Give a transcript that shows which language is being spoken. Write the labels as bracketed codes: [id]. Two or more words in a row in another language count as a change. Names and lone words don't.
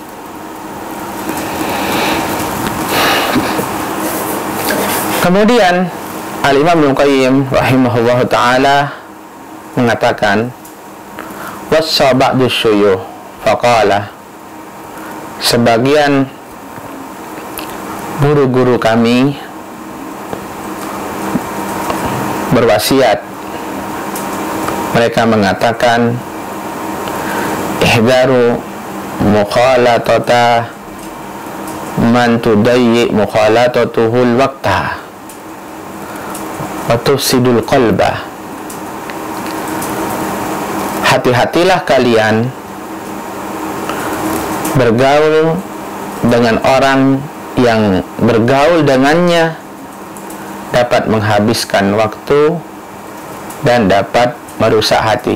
[id] Kemudian Al-Imam Ibnu Qayyim [ar] رحمه الله تعالى [id] mengatakan, [ar] وصى بعض شيوخ فقال, [id] sebagian guru-guru kami berwasiat, mereka mengatakan, [ar] احذروا مخالطة من تضيع مخالطته الوقت وتفسد القلب. [id] Hati-hatilah kalian bergaul dengan orang yang bergaul dengannya dapat menghabiskan waktu dan dapat merusak hati.